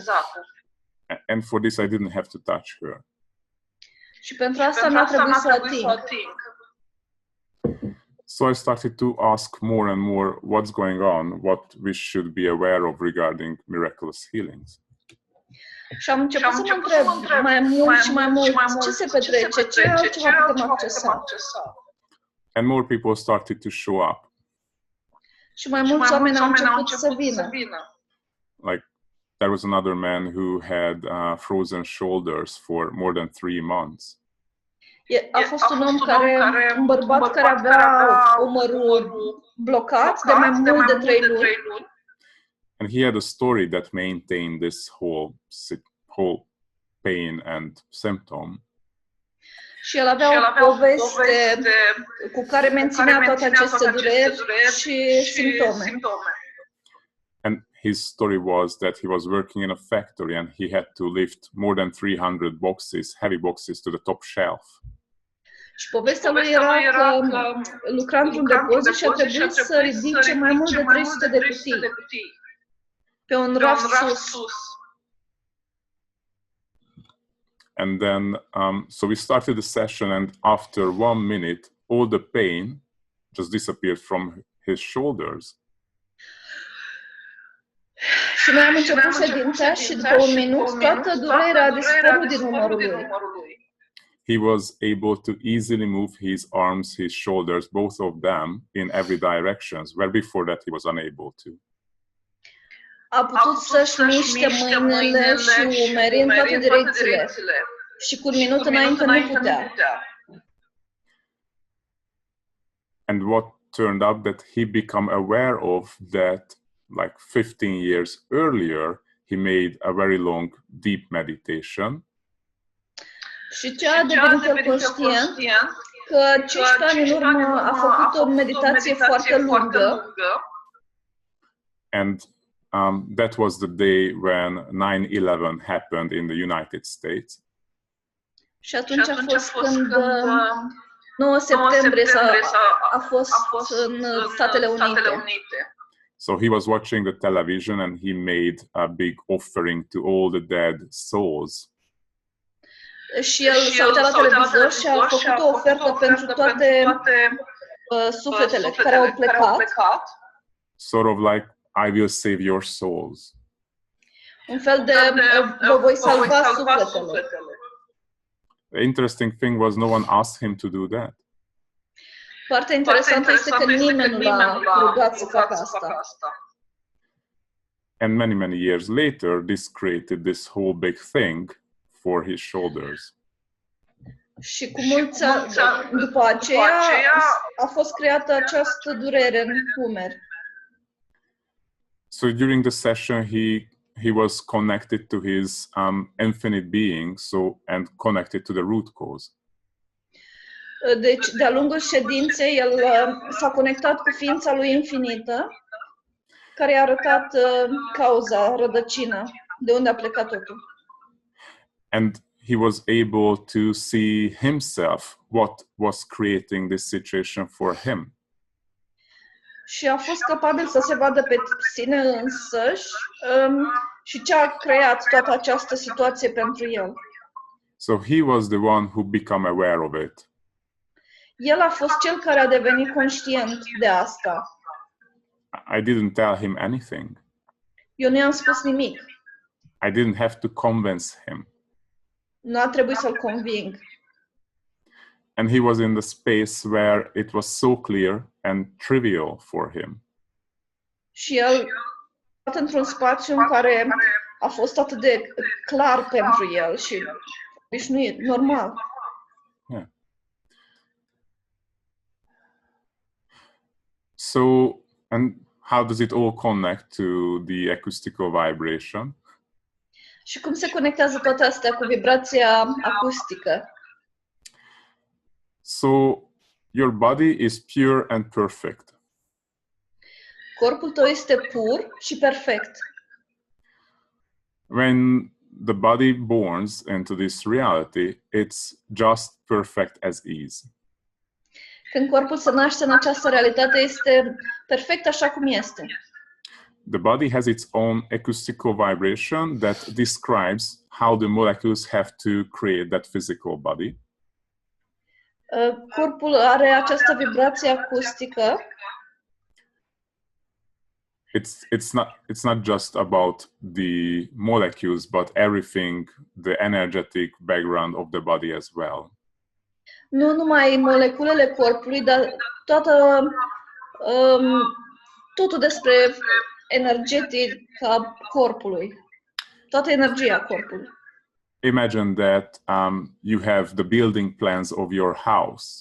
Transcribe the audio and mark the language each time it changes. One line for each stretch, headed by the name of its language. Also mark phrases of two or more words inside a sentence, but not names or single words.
English: And for this, I didn't have to touch her.
Romanian: Și pentru asta nu a trebuit să o ating.
English: So I started to ask more and more what's going on, what we should be aware of regarding miraculous healings.
Romanian: Și am început să mă întreb mai mult și mai mult ce se petrece, ce altceva putem accesa.
English: And more people started to show up.
Romanian: Și mai mulți oameni au început să vină.
English: Like there was another man who had frozen shoulders for more than 3 months.
Romanian: A fost un om un bărbat care avea umărul blocat de mai mult de 3 luni.
English: And he had a story that maintained this whole pain and symptom.
Romanian: Și el avea o poveste cu care menținea toate aceste dureri și simptome.
English: And his story was that he was working in a factory and he had to lift more than 300 boxes, heavy boxes, to the top shelf.
Romanian: Și povestea lui era că lucra într-un depozit și a trebuit să ridice mai mult de 300 de cutii pe un raft sus.
English: And then, so we started the session, and after 1 minute, all the pain just disappeared from his shoulders.
Romanian: Și noi am început ședința și după 1 minut, toată durerea a dispărut din umărul lui.
English: He was able to easily move his arms, his shoulders, both of them, in every direction, where before that he was unable to.
Romanian: A putut să-și miște mâinile și umerii în toate direcțiile. Și cu 1 minut înainte nu putea.
English: And what turned up that he became aware of that, like 15 years earlier, he made a very long, deep meditation.
Romanian: Și ce a devenit el conștient că 15 ani în urmă a făcut o meditație foarte lungă.
English: And that was the day when 9/11 happened in the United States.
Romanian: Și atunci a fost când 9 septembrie a fost în Statele Unite.
English: So he was watching the television and he made a big offering to all the dead souls.
Romanian: Și el s-a uitat la televizor și a făcut o ofertă pentru toate sufletele care au plecat.
English: Sort of like, I will save your souls.
Romanian: Un fel de vă voi salva sufletele.
English: The interesting thing was no one asked him to do that.
Romanian: Partea interesantă este că nimeni nu l-a rugat să facă asta.
English: And many, many years later, this created this whole big thing for his shoulders.
Romanian: Și cu mulți ani după aceea a fost creată această durere în umeri.
English: So during the session, he was connected to his infinite being, and connected to the root cause.
Romanian: Deci, de-a lungul ședinței, el s-a conectat cu ființa lui infinită. care i-a arătat cauza, rădăcina, de unde a plecat totul.
English: And he was able to see himself, what was creating this situation for him.
Romanian: Și a fost capabil să se vadă pe sine însăși și ce a creat toată această situație pentru el.
English: So he was the one who became aware of it.
Romanian: El a fost cel care a devenit conștient de asta.
English: I didn't tell him anything.
Romanian: Eu nu i-am spus nimic.
English: I didn't have to convince him.
Romanian: Nu a trebuit să-l conving.
English: And he was in the space where it was so clear and trivial for him.
Romanian: Și el a fost într-un spațiu în care a fost atât de clar pentru el și obișnuit, normal.
English: Yeah. So, and how does it all connect to the acoustical vibration?
Romanian: Și cum se conectează toate astea cu vibrația acustică?
English: So, your body is pure and perfect.
Romanian: Corpul tău este pur și perfect.
English: When the body borns into this reality, it's just perfect as is.
Romanian: Când corpul se naște în această realitate, este perfect așa cum este.
English: The body has its own acoustical vibration that describes how the molecules have to create that physical body.
Romanian: Corpul are această vibrație acustică.
English: It's not just about the molecules, but everything, the energetic background of the body as well.
Romanian: Nu numai moleculele corpului, dar totul despre energetica corpului. Toată energia corpului.
English: Imagine that you have the building plans of your house.